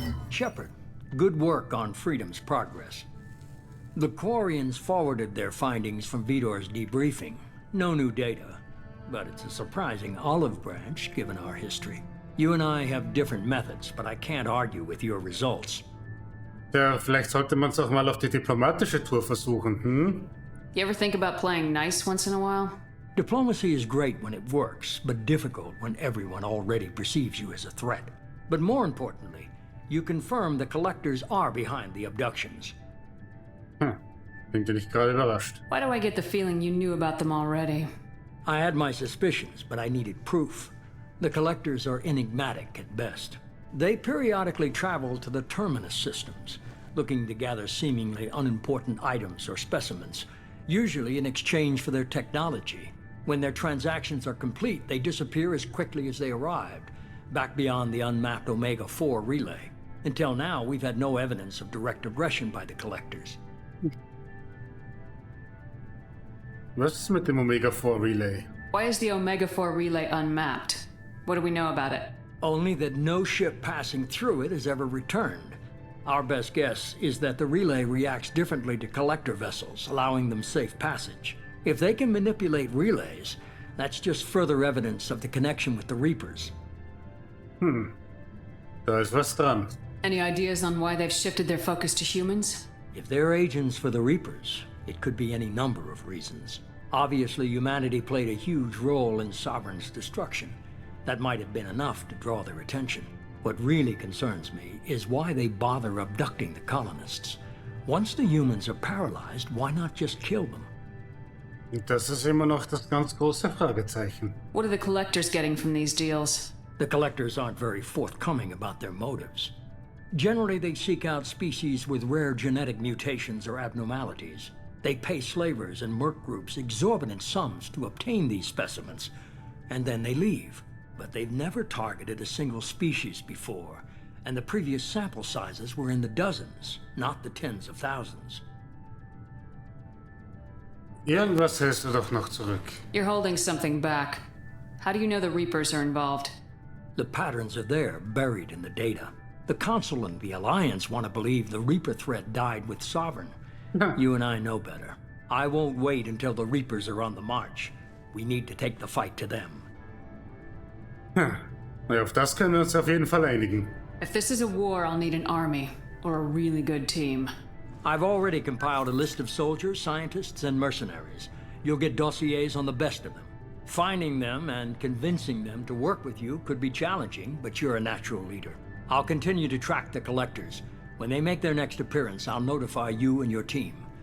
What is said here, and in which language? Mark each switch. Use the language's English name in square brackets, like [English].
[English] Shepard, good work on Freedom's progress. The Quarians forwarded their findings from Vidor's debriefing. No new data, but it's a surprising olive branch given our history. You and I have different methods, but I can't argue with your results. [German] Ja, vielleicht sollte man es auch mal auf die diplomatische Tour versuchen, hm? [English] You ever think about playing nice once in a while? Diplomacy is great when it works, but difficult when everyone already perceives you as a threat. But more importantly, you confirm the Collectors are behind the abductions. [German] Bin dir nicht gerade überrascht. [English] Why do I get the feeling you knew about them already? I had my suspicions, but I needed proof. The Collectors are enigmatic at best. They periodically travel to the Terminus systems, looking to gather seemingly unimportant items or specimens, usually in exchange for their technology. When their transactions are complete, they disappear as quickly as they arrived, back beyond the unmapped Omega-4 relay. Until now, we've had no evidence of direct aggression by the Collectors. [German] Was ist mit dem Omega-4 Relay? [English] Why is the Omega-4 relay unmapped? What do we know about it? Only that no ship passing through it has ever returned. Our best guess is that the relay reacts differently to collector vessels, allowing them safe passage. If they can manipulate relays, that's just further evidence of the connection with the Reapers. [German] Da ist was dran. [English] Any ideas on why they've shifted their focus to humans? If they're agents for the Reapers, it could be any number of reasons. Obviously, humanity played a huge role in Sovereign's destruction. That might have been enough to draw their attention. What really concerns me is why they bother abducting the colonists. Once the humans are paralyzed, why not just kill them? [German] Und das ist immer noch das ganz große Fragezeichen. [English] What are the Collectors getting from these deals? The Collectors aren't very forthcoming about their motives. Generally, they seek out species with rare genetic mutations or abnormalities. They pay slavers and merc groups exorbitant sums to obtain these specimens, and then they leave. But they've never targeted a single species before, and the previous sample sizes were in the dozens, not the tens of thousands. [German] Irgendwas hältst du doch noch zurück. [English] You're holding something back. How do you know the Reapers are involved? The patterns are there, buried in the data. The Council and the Alliance want to believe the Reaper threat died with Sovereign. You and I know better. I won't wait until the Reapers are on the march. We need to take the fight to them. [German] Ja, auf das können wir uns auf jeden Fall einigen. [English] If this is a war, I'll need an army, or a really good team. I've already compiled a list of soldiers, scientists, and mercenaries. You'll get dossiers on the best of them. Finding them and convincing them to work with you could be challenging, but you're a natural leader. I'll continue to track the Collectors. When they make their next appearance, I'll notify you and your team.